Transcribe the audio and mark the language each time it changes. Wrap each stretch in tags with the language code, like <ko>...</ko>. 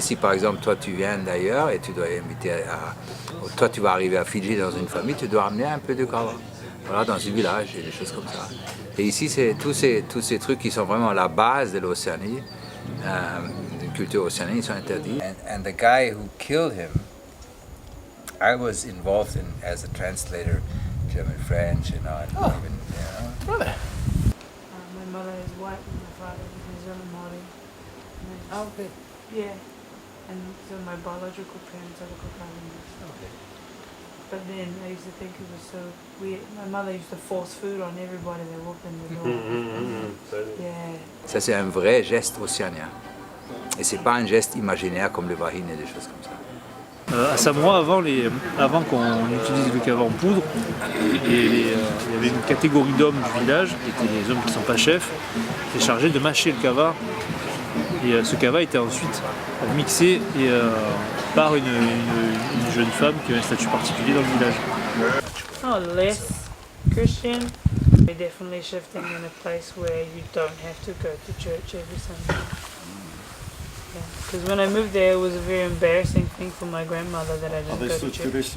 <fr>Si par exemple, toi, tu viens d'ailleurs et tu dois inviter toi, tu vas arriver à Fidji dans une famille, tu dois amener un peu de kava. Voilà, dans un village et des choses comme ça. Et ici, c'est tous ces trucs qui sont vraiment la base de l'Océanie, de la culture océanienne, ils sont interdits.</fr> <en>And the guy who killed him, I was involved as a translator, German, French, and even, Really? My mother is white and my father is New Zealand Maori. Okay. Yeah. And so my biological parents are the Cook Islanders. Okay. But then I used to think it was so weird. My mother used to force food on everybody that walked in the door. Yeah.</en> <fr>Ça, c'est un vrai geste océanien. Et c'est pas un geste imaginaire comme le wahine et des choses comme ça. À Samoa, avant qu'on utilise le kava en poudre, il y avait une catégorie d'hommes du village, qui étaient les hommes qui ne sont pas chefs, qui étaient chargés de mâcher le kava. Et ce kava était ensuite mixé par une jeune femme qui a un statut particulier dans le village.</fr> <en>Oh, less Christian. We're definitely shifting in a place where you don't have to go to church every Sunday. Because when I moved there, it was a very embarrassing thing for my grandmother that I didn't go to church.</en>